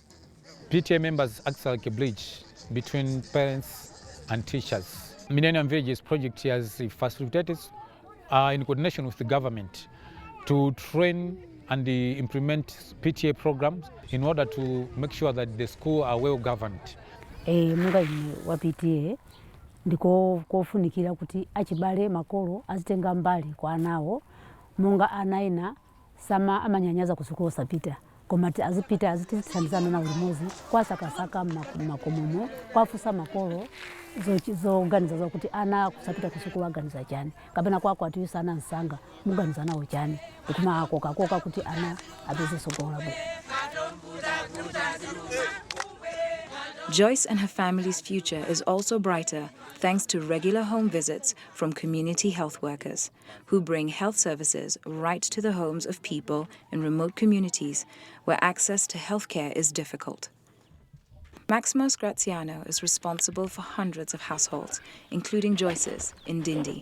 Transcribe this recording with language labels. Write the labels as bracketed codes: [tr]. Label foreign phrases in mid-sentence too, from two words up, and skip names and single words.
[en] PTA members act like a bridge between parents and teachers. Millennium Villages project has facilitated in coordination with the government to train and implement PTA programs in order to make sure that the schools are well governed. [ny] Munga wa PTA ndiko kofunikira kuti achibale makolo azitenga mbali kwa anawo munga anaina sama amanyanyaza kusukulu sapita komati azipita azitithandizana na ulimozi kwa sakasaka makomomo kwafusa makolo zoganiza zokuti ana kusapita kusukulu aganiza chani kapena kwako atiyusa ana nsanga muganiza nawo chani ukuma akoka kuti ana abeze sogola bo. [en] Joyce and her family's future is also brighter thanks to regular home visits from community health workers who bring health services right to the homes of people in remote communities where access to healthcare is difficult. Maximo Graziano is responsible for hundreds of households, including Joyce's, in Dindi.